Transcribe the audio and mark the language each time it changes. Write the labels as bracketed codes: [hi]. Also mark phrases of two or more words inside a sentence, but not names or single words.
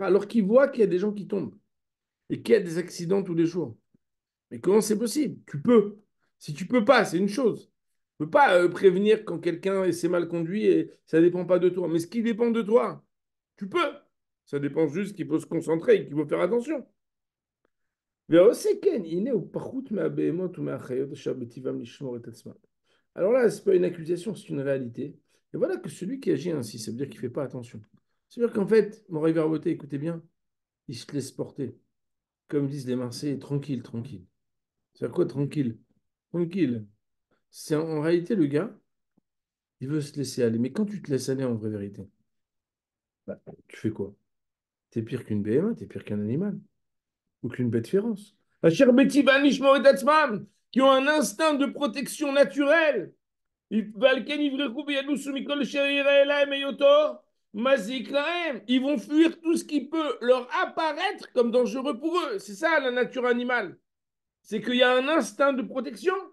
[fr] Alors qu'il voit qu'il y a des gens qui tombent, et qu'il y a des accidents tous les jours. Mais comment c'est possible? Tu peux. Si tu peux pas, c'est une chose. Tu peux pas prévenir quand quelqu'un s'est mal conduit et ça dépend pas de toi. Mais ce qui dépend de toi, Tu peux. Ça dépend juste qu'il faut se concentrer et qu'il faut faire attention. [he] ועושה כן, הנה הוא פחות מהבהמות ומהחיות אשר בטבעם לשמור את עצמם. [fr] Alors là, ce n'est pas une accusation, c'est une réalité. Et voilà que celui qui agit ainsi, ça veut dire qu'il ne fait pas attention. C'est-à-dire qu'en fait, mon Verboté, écoutez bien, il se laisse porter. Comme disent les Marseillais, tranquille, tranquille. C'est à quoi tranquille? Tranquille. C'est en réalité le gars, il veut se laisser aller. Mais quand tu te laisses aller en vraie vérité, bah, tu fais quoi? T'es pire qu'une BMA, t'es pire qu'un animal ou qu'une bête féroce. [he] אשר בטבען לשמור את עצמם, [fr] qui ont un instinct de protection naturelle. Ils vont fuir tout ce qui peut leur apparaître comme dangereux pour eux. C'est ça la nature animale. C'est qu'il y a un instinct de protection.